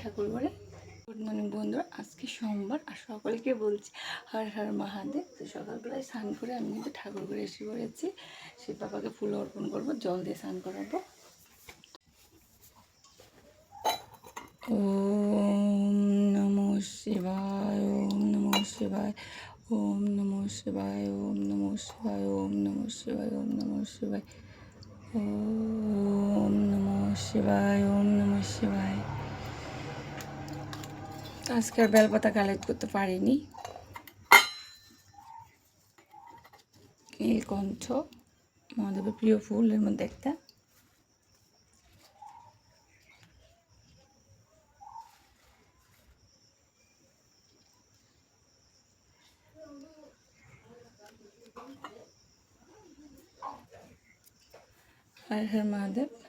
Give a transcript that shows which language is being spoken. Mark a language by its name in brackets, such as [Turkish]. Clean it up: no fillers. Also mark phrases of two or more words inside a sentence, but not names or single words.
[Bangla] ঠাকুরঘরে। [English] good morning [Bangla] বন্ধুরা, আজকে সোমবার আর সকলকে বলছি হর হর মহাদেব। তো সকালবেলায় স্নান করে আমি কিন্তু ঠাকুরঘরে এসে পড়েছি। শিব বাবাকে ফুল অর্পণ করবো, জল দিয়ে স্নান করাবো। [Sanskrit] ওম নমঃ শিবায়, ওম নমঃ শিবায়, ওম নমঃ শিবায়, ওম নমঃ শিবায়, ওম নমঃ শিবায়, ওম নমঃ শিবায়, ওম নমঃ শিবায়, ওম নমঃ শিবায়। [Bangla] আজকে আর বেলপাতা কালেক্ট করতে পারিনি। নীলকণ্ঠ মহাদেবের প্রিয় ফুল, এর মধ্যে একটা। হর হর মহাদেব।